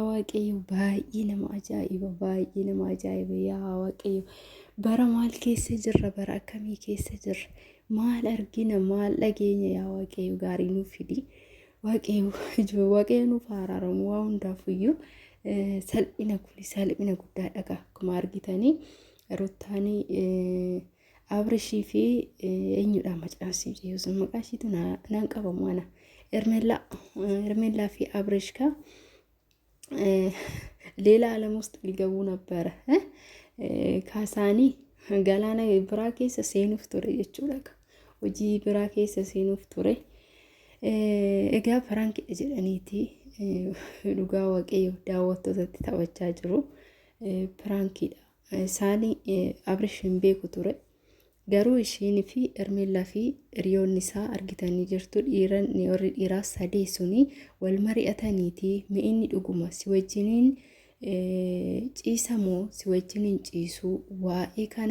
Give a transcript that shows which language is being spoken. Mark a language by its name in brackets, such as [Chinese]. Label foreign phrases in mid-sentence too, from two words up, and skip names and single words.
[Oromo] waaqayyo baay'ee nama ajaa'iba yaa waaqayyo bara maal keessa jirra bara akkamii keessa jirra maal argina maal dhageenya yaa waaqayyo gaarii nuuf fidi waaqayyo nuuf araaramu waa hundaafiyyuu salphina guddaadha akkuma argitanii Ruttaanii Abrishii fi eenyudha macaasii jechuun maqaa ishiitu naan qabamu ana Ermellaa fi Abrishka [Amharic] ሌላ ዓለም ውስጥ ሊገቡ ነበረ [Oromo] kaasanii galanii biraa keessa seenuuf ture jechuudha hojii biraa keessa seenuuf ture egaa faraanki jedhaniiti dhugaa waaqayyo daawwattootatti taphachaa jiru faraankiidha isaanii Abrishin beeku ture garuu ishiin fi Ermellaa fi hiriyoonni isaa argitanii jirtu dhiiraa sadii suni wal mari'ataniiti mi'inni dhuguma si wajjiniin ciisamoo si wajjiniin ciisuu waa'ee kana